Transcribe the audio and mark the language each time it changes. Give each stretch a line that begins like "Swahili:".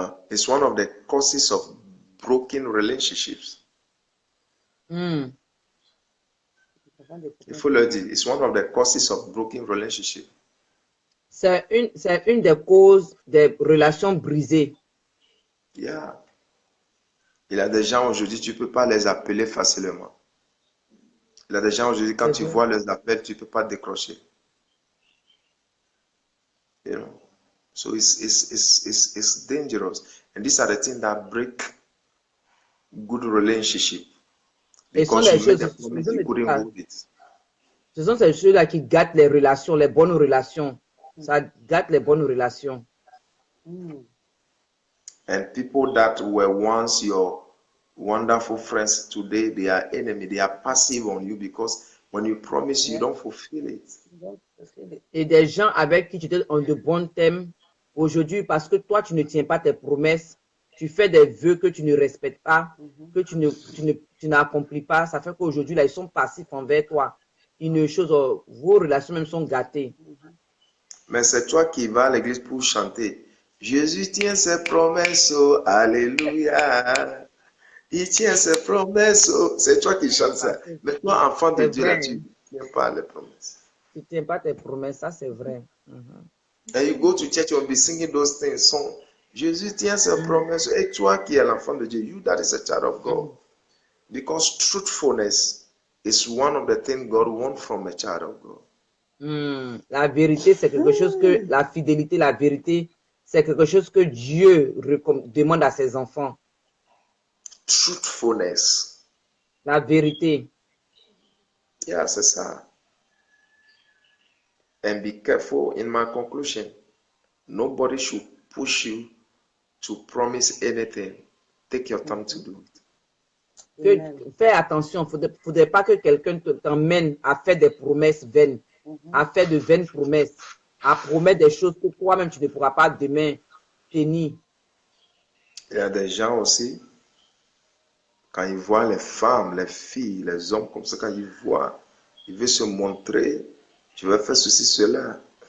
English: It's one of the causes of broken relationships.
French: Il faut le dire.
English: It's one of the causes of broken relationships.
French: C'est une des causes des relations brisées.
English: Yeah.
French: Il y a des gens aujourd'hui, tu ne peux pas les appeler facilement. Il y a des gens aujourd'hui, quand tu vois les appels, tu ne peux pas décrocher.
English: You know? So it's dangerous. And these are the things that break good relationship. Because you made a promise, you couldn't hold it.
French: Ce sont ces choses-là qui gâtent les relations, les bonnes relations. Ça gâte les bonnes relations.
English: And people that were once your wonderful friends, today they are enemy. They are passive on you because when you promise, you don't fulfill it.
French: Et des gens avec qui tu étais en de bons thèmes, aujourd'hui, parce que toi, tu ne tiens pas tes promesses, tu fais des vœux que tu ne respectes pas, que tu n'accomplis pas, ça fait qu'aujourd'hui, là, ils sont passifs envers toi. Vos relations même sont gâtées. Mais c'est toi qui vas à l'église pour chanter. Jésus tient ses promesses, oh, alléluia. Il tient ses promesses, oh. C'est toi qui chantes ça. Mais toi, enfant de Dieu, là, tu ne tiens pas les promesses. Tu ne tiens pas tes promesses, ça c'est vrai.
English: And you go to church, you'll be singing those things, songs.
French: Jésus tient ses promesses. Et toi qui es l'enfant de Dieu,
English: you that is a child of God. Because truthfulness is one of the things God wants from a child of God.
French: La vérité, c'est quelque chose que, la fidélité, la vérité, c'est quelque chose que Dieu demande à ses enfants.
English: Truthfulness.
French: La vérité. Yeah, c'est ça.
English: And be careful in my conclusion. Nobody should push you to promise anything. Take your time to do it.
French: Fais attention, il ne faudrait pas que quelqu'un t'emmène à faire des promesses vaines, à faire de vaines promesses, à promettre des choses que toi-même tu ne pourras pas demain tenir. Il y a des gens aussi, quand ils voient les femmes, les filles, les hommes comme ça, quand ils voient, ils veulent se montrer, tu vas faire ceci, cela.